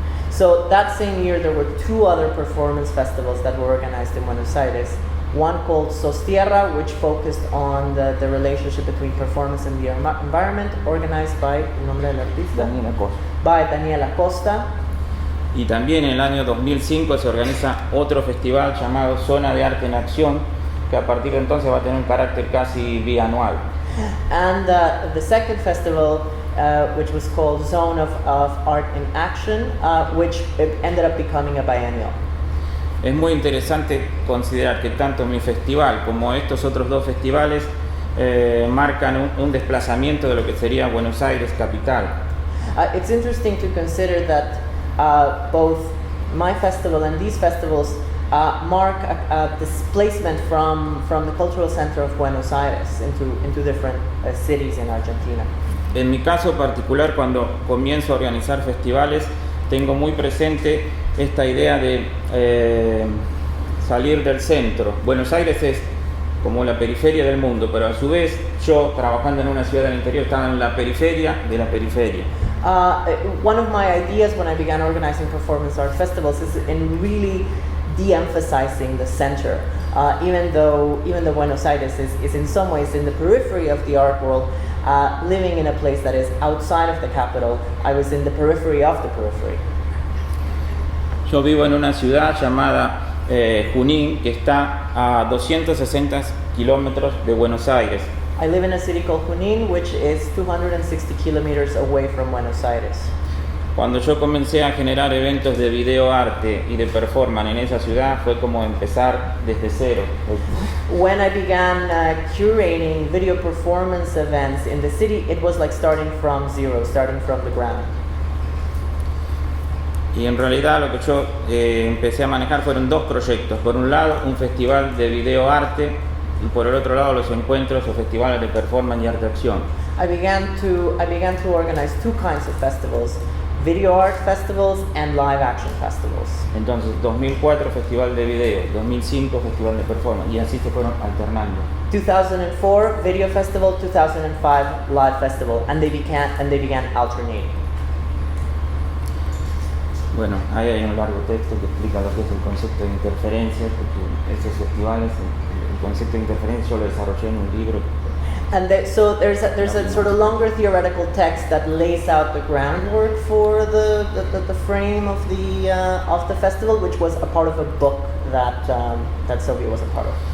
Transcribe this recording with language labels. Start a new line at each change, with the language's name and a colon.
English: So that same year, there were two other performance festivals that were organized in Buenos Aires. One called Sos Tierra, which focused on the relationship between performance and the environment, organized by,
Spanish: el nombre del artista?
English: Daniel Acosta. By Daniel Acosta.
Spanish: Y también en el año 2005 se organiza otro festival llamado Zona de Arte en Acción, que a partir de entonces va a tener un carácter casi bianual.
English: And the second festival, which was called Zone of Art in Action, which ended up becoming a biennial.
Spanish: Es muy interesante considerar que tanto mi festival como estos otros dos festivales marcan un desplazamiento de lo que sería Buenos Aires capital.
English: It's interesting to consider that both my festival and these festivals mark a displacement from the cultural center of Buenos Aires into different cities in Argentina.
Spanish: En mi caso particular, cuando comienzo a organizar festivales, tengo muy presente esta idea de salir del centro. Buenos Aires es como la periferia del mundo, pero a su vez yo, trabajando en una ciudad del interior, estaba en la periferia de la periferia.
English: One of my ideas when I began organizing performance art festivals is in really de-emphasizing the center. Even though Buenos Aires is in some ways in the periphery of the art world, living in a place that is outside of the capital, I was in the periphery of the periphery.
Spanish: Yo vivo en una ciudad llamada Junín, que está a 260 kilómetros de Buenos Aires.
English: I live in a city called Junín, which is 260 kilometers away from Buenos Aires.
Spanish: Cuando yo comencé a generar eventos de videoarte y de performance en esa ciudad, fue como empezar desde cero.
English: When I began curating video performance events in the city, it was like starting from zero, starting from the ground.
Spanish: Y en realidad lo que yo empecé a manejar fueron dos proyectos. Por un lado, un festival de videoarte, y por el otro lado, los encuentros o festivales de performance y arte acción.
English: I began to organize two kinds of festivals: video art festivals and live action festivals.
Spanish: Entonces, 2004 festival de video, 2005 festival de performance, y así se fueron alternando.
English: 2004 video festival, 2005 live festival, and they began alternating.
Spanish: Bueno, ahí hay un largo texto que explica lo que es el concepto de interferencia, porque esos festivales, el concepto de interferencia yo lo desarrollé en un libro.
English: And so there's a sort of longer theoretical text that lays out the groundwork for the frame of the festival, which was a part of a book that Sylvia was a part of.